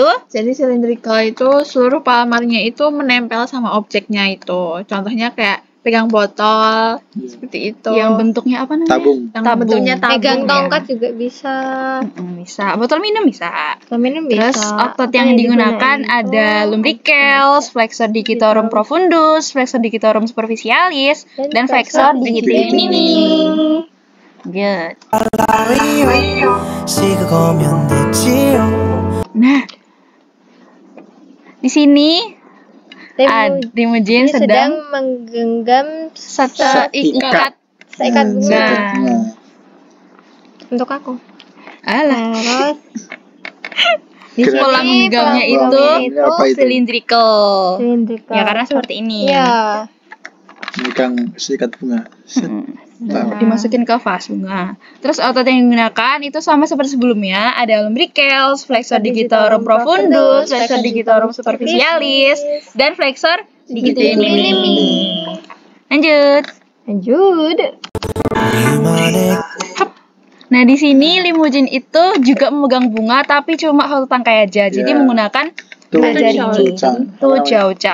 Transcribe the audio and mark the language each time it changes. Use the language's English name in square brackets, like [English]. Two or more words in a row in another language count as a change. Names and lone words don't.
[Indonesian] Jadi cylindrical itu seluruh palamarnya itu menempel sama objeknya itu. Contohnya kayak pegang botol, seperti itu. Yang bentuknya apa namanya? Tabung. Yang bentuknya tabung. Pegang tongkat juga bisa. Bisa. Botol minum bisa. Botol minum bisa. Terus otot yang digunakan ada [Latin] lumbricals, flexor digitorum profundus, flexor digitorum superficialis, dan flexor digiti minimi. [Indonesian] Good. Nah, di sini Limujin sedang menggenggam seikat bunga. Nah. Untuk aku. Alah. Terus Pola menggenggamnya itu cylindrical. Cylindrical. Ya, karena seperti ini. Ya. Memegang seikat bunga. Dimasukin ke vas bunga. Terus otot yang digunakan itu sama seperti sebelumnya, ada [Latin] lumbricals, flexor digitorum profundus, flexor digitorum superficialis, dan flexor digiti minimi. [Indonesian] Lanjut. Nah, di sini Limujin itu juga memegang bunga tapi cuma satu tangkai aja. Jadi menggunakan jari ini. Tujaucak.